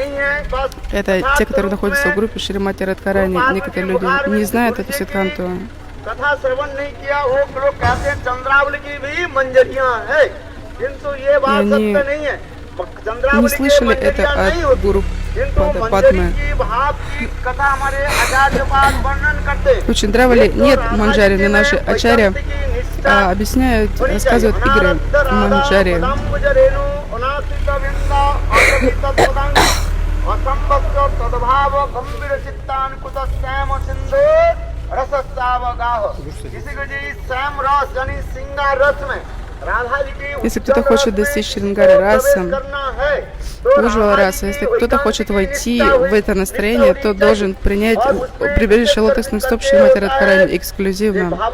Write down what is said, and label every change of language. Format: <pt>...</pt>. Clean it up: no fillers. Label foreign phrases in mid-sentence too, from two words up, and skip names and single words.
<ru>Это те, которые находятся в группе Шримати Радхарани. Некоторые люди не знают эту сиддханту.</ru> <hi>कथा श्रवण नहीं किया वो लोग कहते हैं चंद्रावली की भी मंजरियां है, किंतु ये बात सत्य नहीं है।</hi> <ru>Не</ru> <hi>चंद्रावली की</hi> <ru>слышали это</ru> <hi>मंजरियां नहीं</hi> <ru>от</ru> <hi>होती,</hi> <ru>гуру</ru> <hi>किंतु मंजरी</hi> <ru>Падме.</ru> <hi>की भाव की कथा हमारे आचार्य पाद वर्णन करते हैं।</hi> <ru>У Чандравали нет манджари, но наши ачарья объясняют, рассказывают игры манджари. Если кто-то хочет достичь Шрингара раса, Уджвала раса, если кто-то хочет войти в это настроение, то должен принять прибежище лотосных стоп Шримати Радхарани эксклюзивно.</ru>